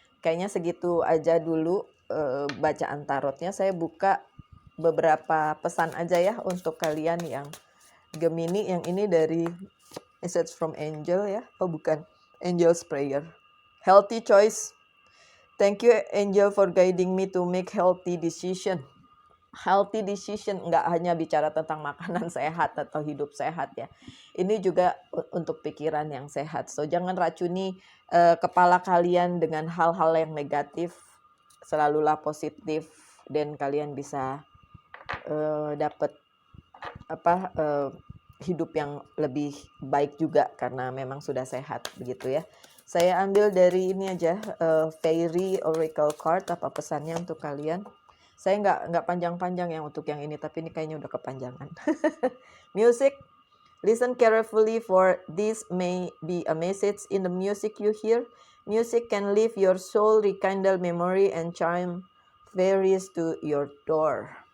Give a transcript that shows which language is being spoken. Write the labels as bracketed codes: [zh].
[id] Kayaknya segitu aja dulu bacaan tarotnya. Saya buka beberapa pesan aja ya untuk kalian yang Gemini. Yang ini dari Message from Angel ya. Oh bukan, Angel's Prayer. Healthy choice. [en] Thank you Angel for guiding me to make healthy decision. [id] Healthy decision nggak hanya bicara tentang makanan sehat atau hidup sehat ya. Ini juga untuk pikiran yang sehat. So jangan racuni kepala kalian dengan hal-hal yang negatif. Selalulah positif dan kalian bisa dapat hidup yang lebih baik juga karena memang sudah sehat begitu ya. Saya ambil dari ini aja Fairy Oracle Card, apa pesannya untuk kalian. Saya nggak panjang-panjang yang untuk yang ini, tapi ini kayaknya udah kepanjangan. [en] Music, listen carefully for this may be a message in the music you hear. Music can lift your soul, rekindle memory, and charm fairies to your door.